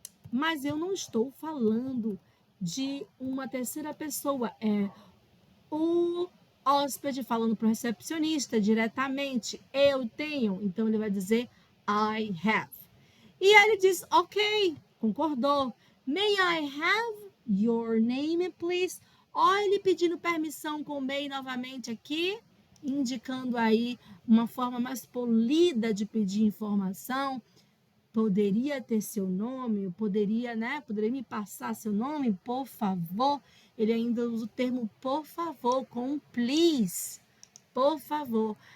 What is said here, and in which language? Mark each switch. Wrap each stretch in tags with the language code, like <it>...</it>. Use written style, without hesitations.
<pt>Mas eu não estou falando de uma terceira pessoa. É o hóspede falando para o recepcionista diretamente. Eu tenho. Então, ele vai dizer</pt> <en>I have.</en> <pt>E aí ele diz, ok, concordou.</pt> <en>May I have your name, please?</en> <pt>Olha ele pedindo permissão com o may novamente aqui, indicando aí uma forma mais polida de pedir informação. Poderia ter seu nome, poderia me passar seu nome, por favor. Ele ainda usa o termo por favor com please. Por favor.</pt>